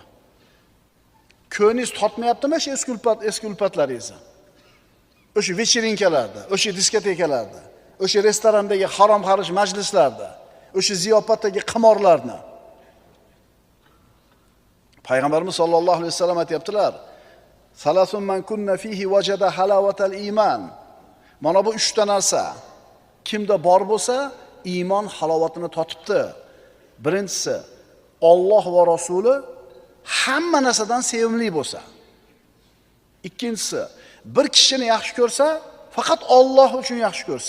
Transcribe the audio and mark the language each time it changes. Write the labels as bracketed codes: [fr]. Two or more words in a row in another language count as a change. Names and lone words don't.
[uz] Ko'ningiz totmayaptimi shu eski ulfatlaringizni? O'sha vechirinkalarda, o'sha diskotekalarda, o'sha restorandagi harom-xarish majlislarda, o'sha ziyofatdagi qimorlarni. Payg'ambarimiz [ar] صلى الله عليه وسلم [uz] aytibdilar: [ar] "ثلاث من كن فيه وجد حلاوة الإيمان." [uz] Mana bu 3 ta narsa kimda bor bo'lsa, iymon halovatini totibdi. Birinchisi, Alloh va Rasuli hamma narsadan sevimli bo'lsa. Ikkinchisi, bir kishini yaxshi ko'rsa, faqat Alloh uchun yaxshi ko'rsa.